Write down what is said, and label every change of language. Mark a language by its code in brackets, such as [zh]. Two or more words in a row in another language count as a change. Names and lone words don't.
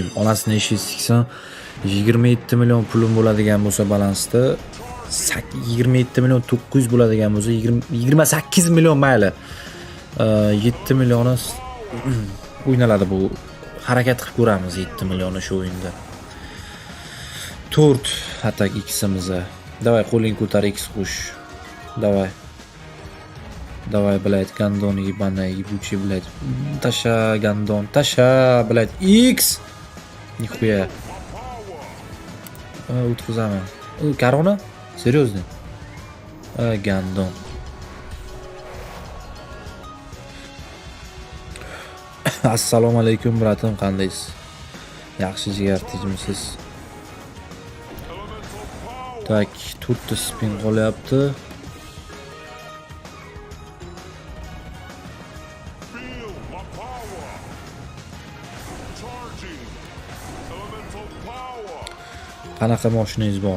[uz] Onasini ishi siksan 27 million pulim bo'ladigan bo'lsa balansda 27 million 900 bo'ladigan bo'lsa 28 million mayli. 7 millioni o'ynaladi bu. Harakat qilib ko'ramiz 7 millionni shu o'yinda. 4 atak X'imizga. Давай, qo'ling ko'tar X qush. Давай. [ru] Давай, блядь, гандон ебаный, ебучий, блядь. Таша, гандон, таша, блядь, X. Нихуя. O'tkazamiz. Корона? Серьезно? Гандон. [uz] Assalomu alaykum, bratim, qandaysiz? Yaxshi jigar, tinchmisiz? Tak, 4 ta spin qolyapti. Qanaqa mashinangiz bor?